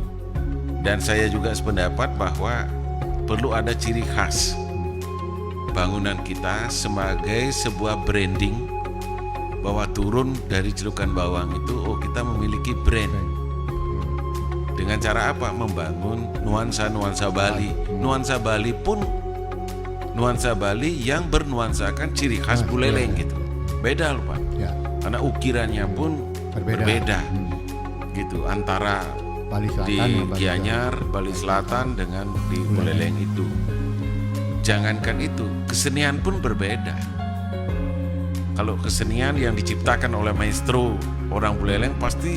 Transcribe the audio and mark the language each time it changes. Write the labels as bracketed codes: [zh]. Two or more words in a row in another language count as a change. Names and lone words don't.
[id] Dan saya juga sependapat bahwa perlu ada ciri khas bangunan kita sebagai sebuah branding, bahwa turun dari celukan bawang itu, oh kita memiliki brand. Dengan cara apa? Membangun nuansa-nuansa Bali. Nuansa Bali pun nuansa Bali yang bernuansakan ciri khas Buleleng gitu. Beda loh, Pak. Ya. Karena ukirannya pun berbeda. Gitu antara Bali Selatan di sama Bali Gianyar, Bali Selatan dengan di Buleleng itu. Jangankan itu, kesenian pun berbeda. Kalau kesenian yang diciptakan oleh maestro orang Buleleng pasti